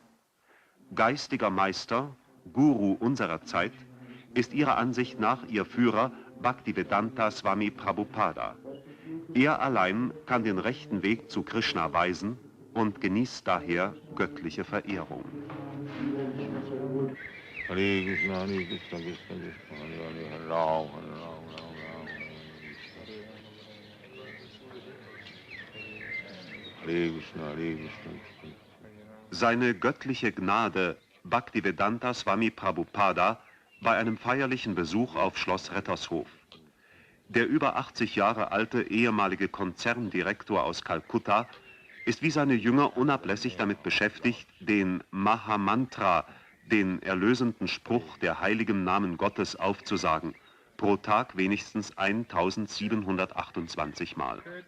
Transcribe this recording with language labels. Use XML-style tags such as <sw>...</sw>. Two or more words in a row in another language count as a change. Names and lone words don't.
<de>Geistiger Meister, Guru unserer Zeit, ist ihrer Ansicht nach ihr Führer Bhaktivedanta Swami Prabhupada. Er allein kann den rechten Weg zu Krishna weisen und genießt daher göttliche Verehrung.</de> <sa>हरे कृष्ण हरे कृष्ण कृष्ण कृष्ण हरे हरे हरे राम हरे राम राम राम हरे कृष्ण हरे कृष्ण.</sa> <de>Seine göttliche Gnade Bhaktivedanta Swami Prabhupada bei einem feierlichen Besuch auf Schloss Rettershof. Der über 80 Jahre alte ehemalige Konzerndirektor aus Kalkutta ist wie seine Jünger unablässig damit beschäftigt, den Mahamantra, den erlösenden Spruch der heiligen Namen Gottes aufzusagen, pro Tag wenigstens 1728 Mal.</de>